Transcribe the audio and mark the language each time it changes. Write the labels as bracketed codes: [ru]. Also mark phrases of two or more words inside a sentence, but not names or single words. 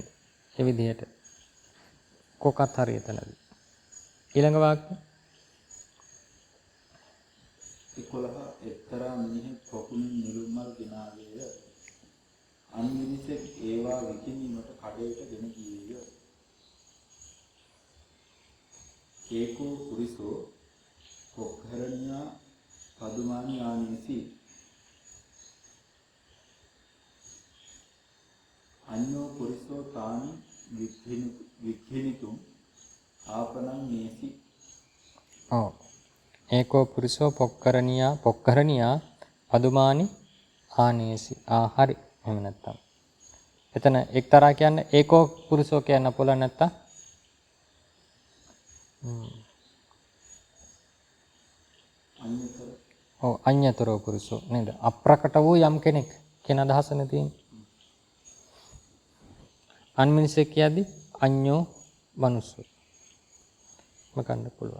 [si] ඒ විදිහට කොකත් හරියටනද. ඊළඟ වාක්‍ය 11 එක්තරා මිනිහෙක් පොකුණින් නිරුමල් ගෙනාවේය. අන් මිනිසෙක් ඒවා විකිණීමට කඩේට ගෙන ගියේය. [pi] ඒකෝ පුරිසෝ කොක්හරණියා පදුමානි ආනේසි. අඤ්ඤෝ පුරිසෝ තානි වික්ඛිනිතුම් ආපනං නේසි. ඔව්. ඒකෝ පුරිසෝ පොක්කරණියා පදුමානි ආනේසි. [si] හරි. එහෙම නැත්තම්. එතන එක්තරා කියන්නේ [pi] ඒකෝ පුරුෂෝ [si] කියන්න පුළුවන් නැත්තම් [pi] අඤ්‍යතරෝ පුරුෂෝ [si] නේද? අප්‍රකට වූ යම් කෙනෙක් කියන අදහසනේ තියෙන්නේ. අන්මිනිසෙක් කියද්දි [pi] අඤ්ඤෝ මනුස්සෝ [si] මකන්න පුළුවන්.